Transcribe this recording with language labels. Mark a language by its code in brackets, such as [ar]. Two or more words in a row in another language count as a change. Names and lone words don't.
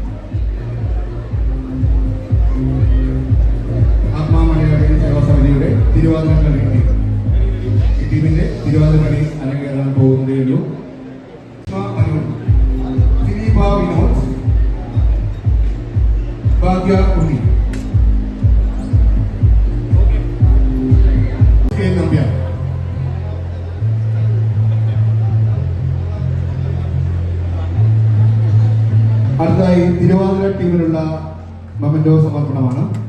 [ml] आत्मा मलयाली सेवा समितिയുടെ തിരുവാതിരക്കളി ഈ ടീമിന്റെ തിരുവാതിരക്കളി അരങ്ങേറാൻ പോകുന്നതേയുള്ളൂ. जिस्मा अरुण, सिनीबा विनोद, भाग्या उन्नी. അടുത്തായി തിരുവാതിര ടീമിലുള്ള മൊമെന്റോ സമർപ്പണമാണ്.